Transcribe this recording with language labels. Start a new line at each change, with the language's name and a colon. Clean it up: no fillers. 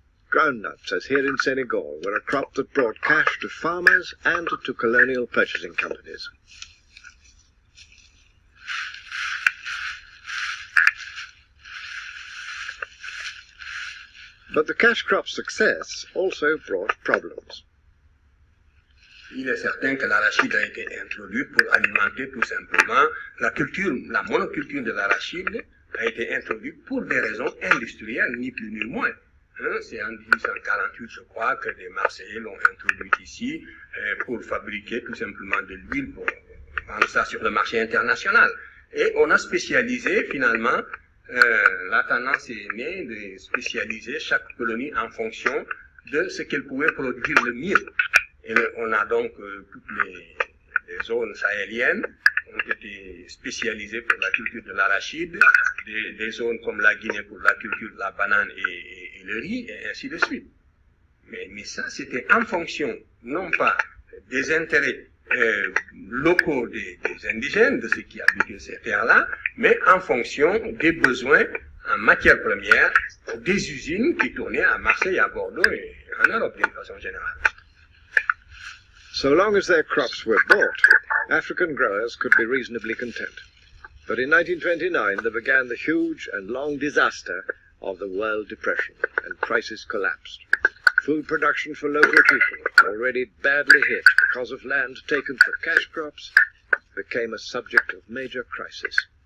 English: Groundnuts, as here in Senegal, were a crop that brought cash to farmers and to colonial purchasing companies. But the cash crop's success also brought problems.
French: Il est certain que l'arachide a été introduit pour alimenter tout simplement la culture, la monoculture de l'arachide a été introduite pour des raisons industrielles, ni plus ni moins. C'est en 1848, je crois, que les Marseillais l'ont introduite ici pour fabriquer tout simplement de l'huile pour vendre ça sur le marché international. Et on a spécialisé finalement, la tendance est née de spécialiser chaque colonie en fonction de ce qu'elle pouvait produire le mieux. Et on a donc toutes les zones sahéliennes ont été spécialisées pour la culture de l'arachide, des zones comme la Guinée pour la culture de la banane et le riz, et ainsi de suite. Mais ça, c'était en fonction, non pas des intérêts locaux des indigènes, de ceux qui habitaient ces terres-là, mais en fonction des besoins en matières premières des usines qui tournaient à Marseille, à Bordeaux et en Europe d'une façon générale.
English: So long as their crops were bought, African growers could be reasonably content. But in 1929 there began the huge and long disaster of the World Depression, and prices collapsed. Food production for local people, already badly hit because of land taken for cash crops, became a subject of major crisis.